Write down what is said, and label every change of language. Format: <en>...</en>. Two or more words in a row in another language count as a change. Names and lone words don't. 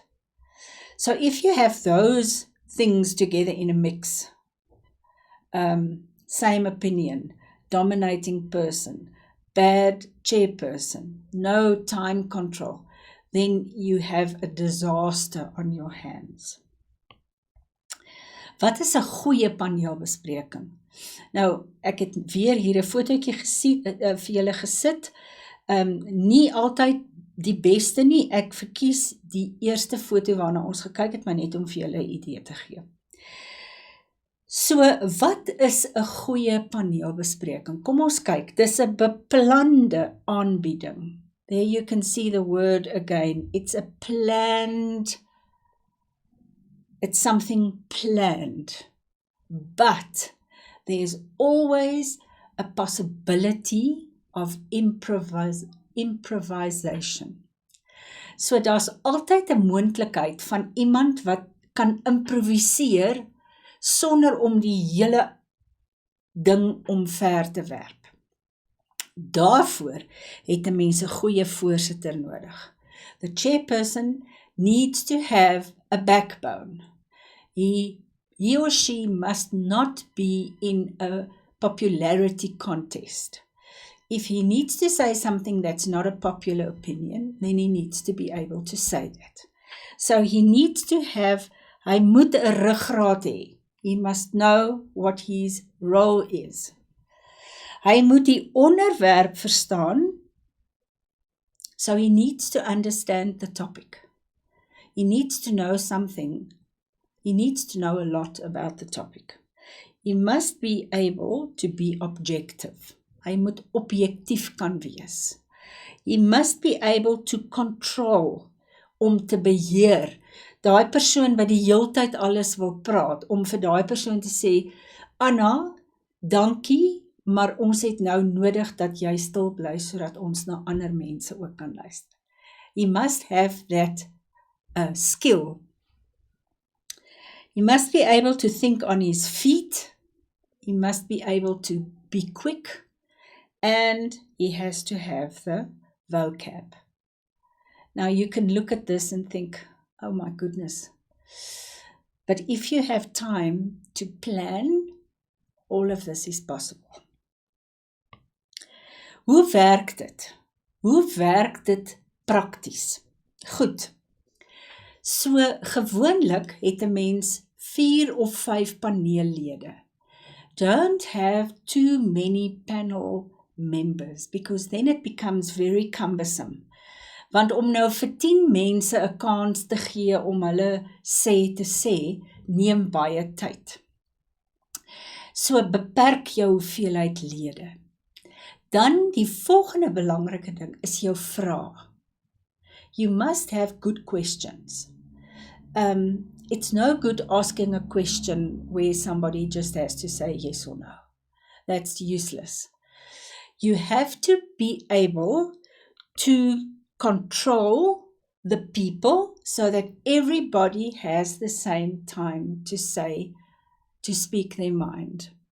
<en>So if you have those things together in a mix, same opinion, dominating person, bad chairperson, no time control, then you have a disaster on your hands.</en> <af>Wat is 'n goeie paneelbespreking? Nou, ek het weer hier 'n fotootjie vir julle gesit. Nie altyd die beste nie. Ek verkies die eerste foto waarna ons gekyk het, maar net om vir julle 'n idee te gee. So, wat is 'n goeie paneelbespreking? Kom ons kyk. Dis 'n beplande aanbieding.</af> <en>There you can see the word again. It's a planned. It's something planned. But there's always a possibility of improvisation.</en> <af>So daar's altyd 'n moontlikheid van iemand wat kan improviseer sonder om die hele ding omver te werp. Daarvoor het 'n mens 'n goeie voorsitter nodig.</af> <en>The chairperson needs to have a backbone. He or she must not be in a popularity contest. If he needs to say something that's not a popular opinion, then he needs to be able to say that. So he needs to have,</en> <af>hy moet 'n ruggraat hê.</af> <en>He must know what his role is.</en> <af>Hy moet die onderwerp verstaan,</af> <en>so he needs to understand the topic. He needs to know something. He needs to know a lot about the topic. He must be able to be objective.</en> <af>Hy moet objektief kan wees.</af> <en>He must be able to control,</en> <af>om te beheer. Daai persoon wat die heeltyd alles wil praat, om vir daai persoon te sê, Anna, dankie, maar ons het nou nodig dat jy stil bly, sodat ons na ander mense ook kan luister.</af> <en>He must have that skill. He must be able to think on his feet. He must be able to be quick. And he has to have the vocab. Now you can look at this and think, oh my goodness. But if you have time to plan, all of this is possible.</en> <af>Hoe werk dit? Hoe werk dit prakties? Goed. So gewoonlik het 'n mens 4 of 5 paneellede.</af> <en>Don't have too many panel members, because then it becomes very cumbersome.</en> <af>Want om nou vir 10 mense 'n kans te gee om hulle sê te sê, neem baie tyd. So beperk jou hoeveelheid lede. Dan die volgende belangrike ding is jou vraag.</af> <en>You must have good questions. It's no good asking a question where somebody just has to say yes or no. That's useless. You have to be able to control the people so that everybody has the same time to speak their mind.</en>